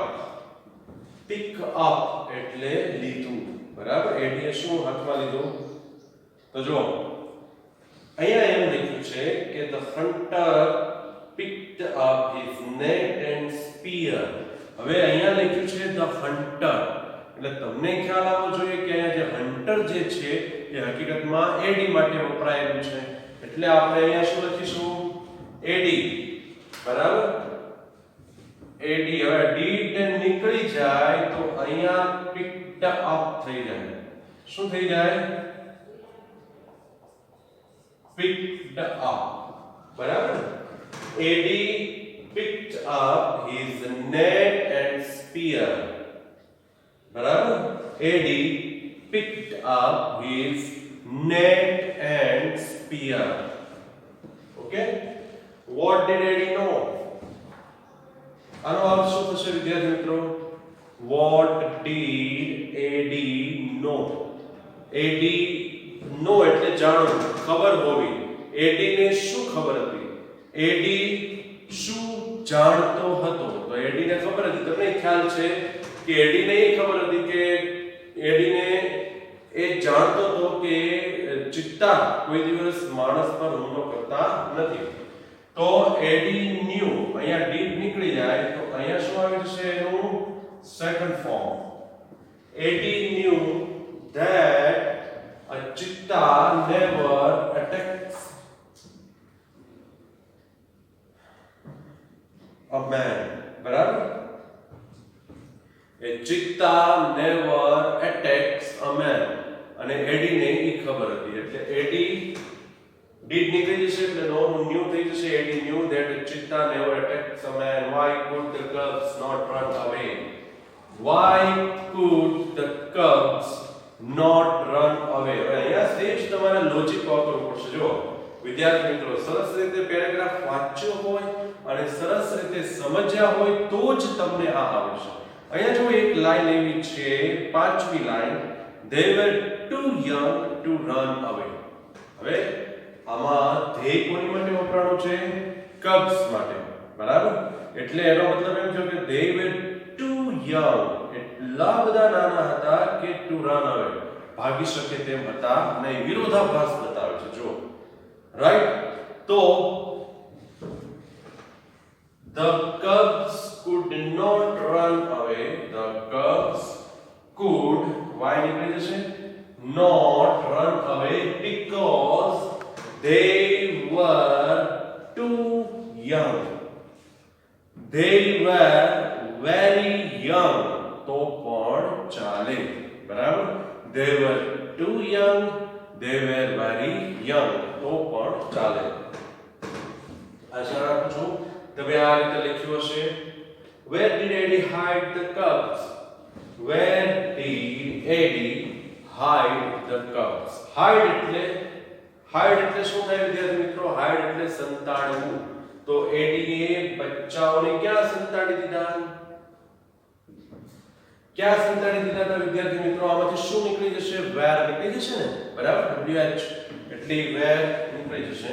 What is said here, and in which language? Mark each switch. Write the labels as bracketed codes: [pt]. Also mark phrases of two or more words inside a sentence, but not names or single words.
[en] Pick up [gu] એટલે લીધું, બરાબર? એડીએ શું હાથમાં લીધું? તો જો અહીંયા એમ લખ્યું છે કે [en] the hunter picked up his net and spear. [gu] હવે અહીંયા લખ્યું છે [en] the hunter, [gu] એટલે તમને ખ્યાલ આવવો જોઈએ કે અહીંયા જે હન્ટર જે છે એ હકીકતમાં એડી માટે વપરાયેલું છે, એટલે આપણે અહીંયા શું લખીશું? એડી, બરાબર? એડી. હવે ડીડ નીકળી જાય તો અહીંયા [en] picked up [gu] થઈ જાય. શું થઈ જાય? [en] picked up, [gu] બરાબર? [en] એડી picked up his net and spear, [gu] બરાબર? [en] એડી picked up his net and spear. Okay? What did Eddie know? [gu] આનો અર્થ શું થશે વિદ્યાર્થી મિત્રો? [en] What did Eddie know? Eddie know [gu] એટલે જાણવું, ખબર હોવી. એડી ને શું ખબર હતી? એડી શું જાણતો હતો? તો એડીને ખબર હતી. તમને ખ્યાલ છે કે એડીને એ ખબર હતી કે એડીને એ જાણતો હતો કે ચિત્તા કોઈ દિવસ માણસ પર હુમલો કરતા નથી. તો એડી ન્યુ, અહીંયા ડીડ નીકળી જાય તો અહીંયા શું આવી જશે? [en] એનું second form. Eddie knew that a cheetah never attacks a man, બરાબર? A cheetah never attacks a man. [gu] અને એડીને એ ખબર હતી, એટલે એડી ડીડ નીકળી જશે એટલે [en] know knew [gu] થઈ જશે. [en] એડી knew that a cheetah never attacks a man. Why could the cubs not run away? Why could the cubs not run away? [gu] અહીંયા સેજ તમારે લોજિક વાપરવું પડશે. જો વિદ્યાર્થી મિત્રો, સરસ રીતે પેરેગ્રાફ વાંચ્યો હોય અને સરસ રીતે સમજ્યા હોય તો જ તમને આ આવશે. અહીંયા જો એક લાઈન એવી છે, પાંચમી લાઈન, [en] they were too young to run away. [gu] હવે આમાં ધ્યેય કોની માટે વપરાણું છે? cubs માટે, બરાબર? એટલે એનો મતલબ એમ થયો કે [en] they were too young, [gu] એટલા બધા નાના હતા કે [en] to run away, [gu] ભાગી શકે તેમ હતા નહીં. વિરોધાભાસ બતાવે છે, જો રાઈટ. [en] તો the cubs could not run away. The cubs could, why [gu] નીકળી જશે? [en] not run away because they were too young. They were very young. [gu] તો પણ ચાલે, બરાબર? [en] They were too young. They were very young. [gu] તો પણ ચાલે. આશા રાખું છું તમે આ રીતે લખ્યું હશે. [en] Where did Eddie hide the cubs? Where did Eddie hide the cubs? [gu] Hide એટલે શું થાય વિદ્યાર્થી મિત્રો? hide એટલે સંતાડવું. તો એડીએ બચ્ચાઓને ક્યાં સંતાડી દીધા? ક્યાં સંતાડી દીધા હતા વિદ્યાર્થી મિત્રો? આમાંથી શું નીકળી જશે? where નીકળી જશે ને, બરાબર? wh એટલે where નીકળી જશે.